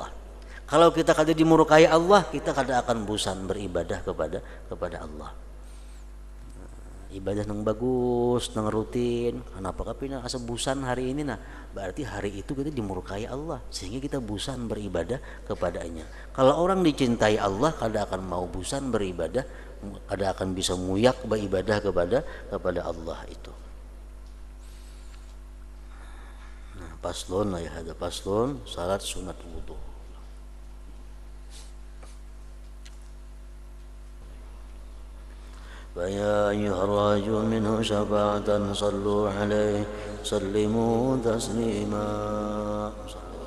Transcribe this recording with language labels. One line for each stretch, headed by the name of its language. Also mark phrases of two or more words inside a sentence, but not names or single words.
Banjar: Kalau kita kada dimurkai Allah, kita kada akan bosan beribadah kepada Allah.
Indonesian: Ibadah yang bagus, yang rutin.
Banjar: Kenapa kapina asa bosan hari ini? Nah, berarti hari itu kita dimurkai Allah, sehingga kita bosan beribadah kepadanya.
Indonesian: Kalau orang dicintai Allah,
Banjar: kada akan mau bosan beribadah, kada akan bisa muyak beribadah kepada Allah itu.
Indonesian: Nah, paslon lah ya, ada paslon salat sunat wudu.
Arabic: فيا أيها الراجو منه شفاعة صلوا عليه سلموا تسليما.